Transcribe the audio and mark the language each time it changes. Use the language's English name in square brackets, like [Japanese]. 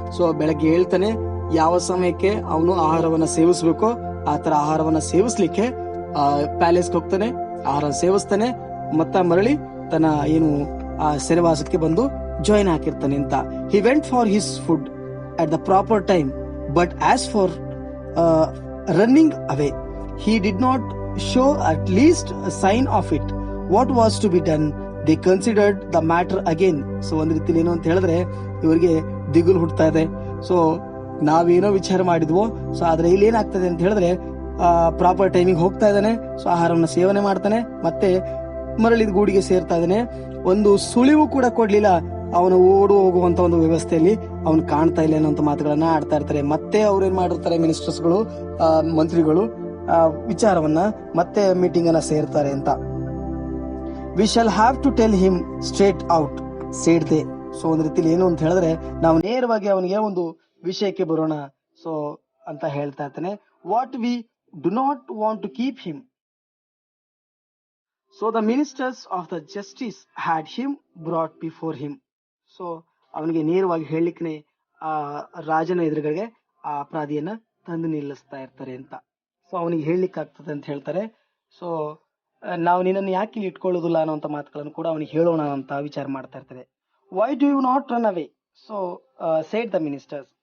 [Kannada] So ಬೆಳಗ್ಗೆ ಹೇಳ್ತಾನೆ, ಯಾವ ಸಮಯಕ್ಕೆ ಅವನು ಆಹಾರವನ್ನ ಸೇವಿಸಬೇಕೋ ಆ ತರ ಆಹಾರವನ್ನ ಸೇವಿಸ್ಲಿಕ್ಕೆ ಪ್ಯಾಲೇಸ್ಗೆ ಹೋಗ್ತಾನೆ, ಆಹಾರ ಸೇವಿಸ್ತಾನೆ, ಮತ್ತ ಮರಳಿ ತನ್ನ ಏನು ಆ ಸೆರೆವಾಸಕ್ಕೆ ಬಂದು ಜಾಯಿನ್ ಹಾಕಿರ್ತಾನೆ ಅಂತ. [English] He went for his food at the proper time, but as for running away he did not show at least a sign of it. What was to be done? They considered the matter again. [Kannada] So ಒಂದ್ ರೀತಿಲಿ ಏನು ಅಂತ ಹೇಳಿದ್ರೆ, ಇವರಿಗೆ ದಿಗುಲ್ ಹುಡ್ತಾ ಇದೆ. So ನಾವೇನೋ ವಿಚಾರ ಮಾಡಿದ್ವೋ, so ಆದ್ರೆ ಇಲ್ಲಿ ಏನಾಗ್ತದೆ ಅಂತ ಹೇಳಿದ್ರೆ, ಪ್ರಾಪರ್ ಟೈಮಿಂಗ್ ಹೋಗ್ತಾ ಇದ್ದಾನೆ, ಸೊ ಆಹಾರವನ್ನ ಸೇವನೆ ಮಾಡ್ತಾನೆ, ಮತ್ತೆ ಮರಳಿದ ಗೂಡಿಗೆ ಸೇರ್ತಾ ಇದ್ದಾನೆ. ಒಂದು ಸುಳಿವು ಕೂಡ ಕೊಡ್ಲಿಲ್ಲ ಅವನು ಓಡು ಹೋಗುವಂತ ಒಂದು ವ್ಯವಸ್ಥೆಯಲ್ಲಿ ಅವನು ಕಾಣ್ತಾ ಇಲ್ಲ ಅನ್ನೋ ಮಾತುಗಳನ್ನ ಆಡ್ತಾ ಇರ್ತಾರೆ. ಮತ್ತೆ ಅವ್ರು ಏನ್ ಮಾಡಿರ್ತಾರೆ, ಮಿನಿಸ್ಟರ್ಸ್ಗಳು, ಮಂತ್ರಿಗಳು ವಿಚಾರವನ್ನ ಮತ್ತೆ ಮೀಟಿಂಗ್ ಅನ್ನ ಸೇರ್ತಾರೆ ಅಂತ. [English] We shall have to tell him straight out said they. [Kannada] So ಒಂದ್ ರೀತಿಲಿ ಏನು ಅಂತ ಹೇಳಿದ್ರೆ, ನಾವು ನೇರವಾಗಿ ಅವನಿಗೆ ಒಂದು ವಿಷಯಕ್ಕೆ ಬರೋಣ ಸೊ ಅಂತ ಹೇಳ್ತಾ ಇರ್ತಾನೆ. [English] What we do not want to keep him. So the ministers of the justice had him brought before him. [Kannada] So ಅವನಿಗೆ ನೇರವಾಗಿ ಹೇಳಲಿಕ್ಕೆ ಆ ರಾಜನ ಎದುರುಗಡೆ ಆ ಅಪರಾಧಿಯನ್ನ ತಂದು ನಿಲ್ಲಿಸ್ತಾ ಇರ್ತಾರೆ ಅಂತ. ಸೊ ಅವನಿಗೆ ಹೇಳಲಿಕ್ಕೆ ಆಗ್ತದೆ ಅಂತ ಹೇಳ್ತಾರೆ. ಸೊ ನಾವು ನಿನ್ನನ್ನು ಯಾಕೆ ಇಲ್ಲಿ ಇಟ್ಕೊಳ್ಳೋದಿಲ್ಲ ಅನ್ನೋಂಥ ಮಾತುಗಳನ್ನು ಕೂಡ ಅವನಿಗೆ ಹೇಳೋಣ ಅಂತ ವಿಚಾರ ಮಾಡ್ತಾ ಇರ್ತಾರೆ. [English] Why do you not run away? So said the ministers.